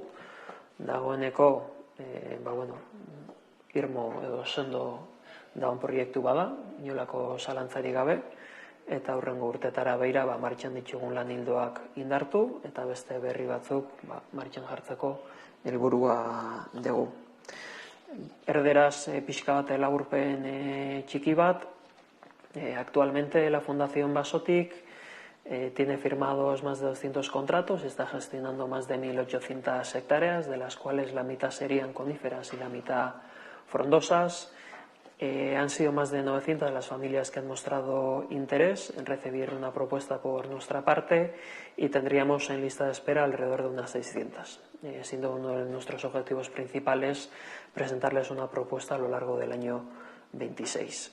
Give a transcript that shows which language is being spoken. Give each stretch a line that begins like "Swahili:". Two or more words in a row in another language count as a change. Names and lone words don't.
Basque: Dagoeneko, irmo edo sendo daun proiektu bada, inolako zalantzari gabe, eta hurrengo urtetara beira martxan ditugun lan ildoak indartu, eta beste berri batzuk martxan jartzeko helburua dugu. Erderaz pixka bat laburpen txiki bat,
Spanish: actualmente la Fundación Basotik tiene firmados más de 200 contratos, está gestionando más de 1.800 hectáreas, de las cuales la mitad serían coníferas y la mitad frondosas. Han sido más de 900 las familias que han mostrado interés en recibir una propuesta por nuestra parte y tendríamos en lista de espera alrededor de unas 600, siendo uno de nuestros objetivos principales presentarles una propuesta a lo largo del año 26.